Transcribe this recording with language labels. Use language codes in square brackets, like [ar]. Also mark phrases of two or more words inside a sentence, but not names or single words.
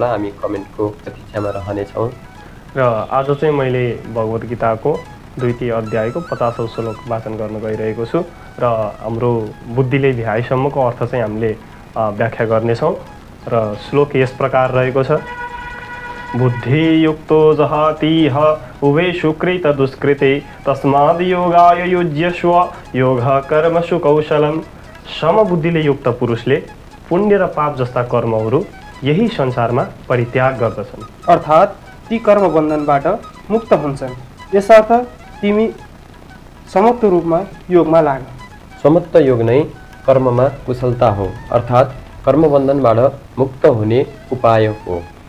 [ne] हामी कमेन्टको प्रतीक्षामा रहनेछौँ। र आज चाहिँ मैले भगवद् गीताको 2 अध्यायको 50औं श्लोक वाचन गर्न गइरहेको छु र हाम्रो बुद्धिले भ्याएसम्मको अर्थ चाहिँ हामीले व्याख्या गर्नेछौँ। र श्लोक यस प्रकार रहेको छ। [sa] बुद्धियुक्तो जहातिह उभे सुकृत दुष्कृते तस्माद् योगाय युज्यस्व योग कर्मसु कौशलम। [ne] समबुद्धिले युक्त पुरुषले पुण्य र पाप जस्ता कर्महरू यही संसारमा परित्याग गर्दछन्। अर्थात् ती कर्म बन्धनबाट मुक्त हुन्छन्। यसर्थ तिमी समत्व रूपमा योगमा लाग। समत्व योग नै कर्ममा कुशलता हो, अर्थात् कर्मबन्धनबाट मुक्त हुने उपाय हो।